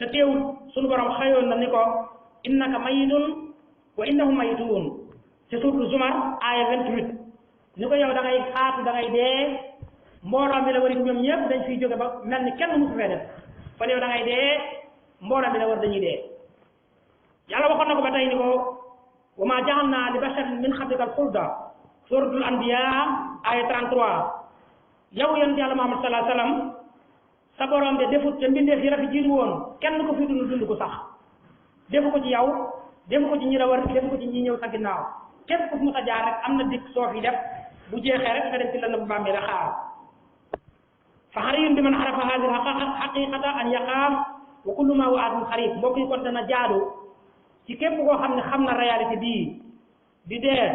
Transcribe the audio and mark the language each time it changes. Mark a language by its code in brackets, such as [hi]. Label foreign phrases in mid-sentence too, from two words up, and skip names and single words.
[wo] teewul sunu borom xëyoon na ni ko [ar] إنك ميت وإنهم ميتون [wo] ci suuratu Zumar aaya 28 ni ko yow da ngay xaatu da ngay dee mbooloo mi la wari ñoom ñëpp dañ fiy jóge ba mel ni kenn musu fee def kon yow da ngay dee mbooloo bi la war dañuy dee yàlla waxoon na ko ba tey ni ko [ar] وما جعلنا لبشر من قبلك الخلد [wo] suratul anbiya aya 33 yow yonent yàlla Muhammad [ar] صلى الله عليه وسلم [wo] sa borom de defut te mbindeef yi la fi jiitu woon kenn ko fi dund ko sax defu ko ci yow defu ko ci ñi la war defu ko ci ñi ñëw sa ginnaaw képp ku mu sa jaar rek am na dikk soo fi def bu jeexee rek nga dem ci lëndëm bàmmeel la xaar fa [ar] حري ب من عرف هذه الحقيقة أن يخاف وكل ما هو آت قريب [wo] mbokk yi kon dana jaadu ci képp koo xam ne xam na réalité bii di dee